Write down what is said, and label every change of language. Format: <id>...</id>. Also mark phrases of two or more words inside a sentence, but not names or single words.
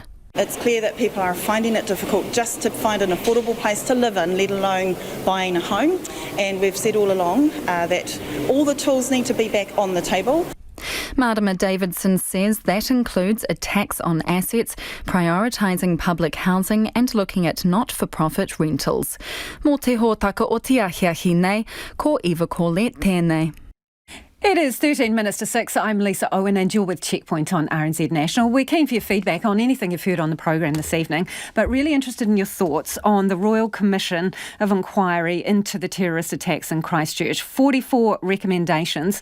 <en>It's clear that people are finding it difficult just to find an affordable place to live in, let alone buying a home. And we've said all along that all the tools need to be back on the table. Marama Davidson says that includes a tax on assets, prioritising public housing and looking at not-for-profit rentals.</en> <mi>Mō te hōtaka o te ahiahi nei, ko Eva Corlett tēnei.</mi> <en>It is 13 minutes to 6. I'm Lisa Owen and you're with Checkpoint on RNZ National. We're keen for your feedback on anything you've heard on the programme this evening, but really interested in your thoughts on the Royal Commission of Inquiry into the terrorist attacks in Christchurch. 44 recommendations.</en>